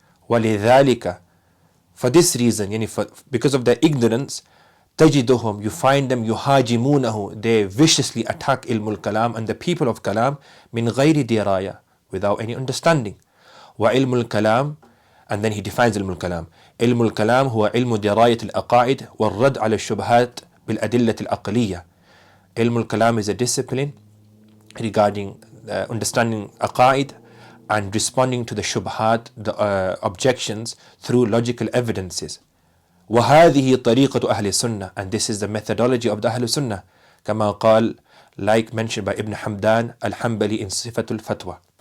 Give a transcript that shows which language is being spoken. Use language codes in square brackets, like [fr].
[ar] ولذلك, [en] for this reason, because of their ignorance, [ar] تجدهم, [en] you find them [ar] يهاجمونه, [en] they viciously attack [ar] علم الكلام [en] and the people of kalam [ar] من غير دراية, [en] without any understanding. [ar] وعلم الكلام, [en] and then he defines [ar] علم الكلام. علم الكلام هو علم دراية العقائد والرد على الشبهات بالأدلة العقلية. علم الكلام [en] is a discipline regarding understanding aqaid and responding to the shubhat, the objections, through logical evidences. [ar] وهذه طريقة أهل السنة, [en] and this is the methodology of the [ar] أهل السنة, كما قال, [en] like mentioned by Ibn Hamdan al-Ḥanbalī in Sifatul Fatwa.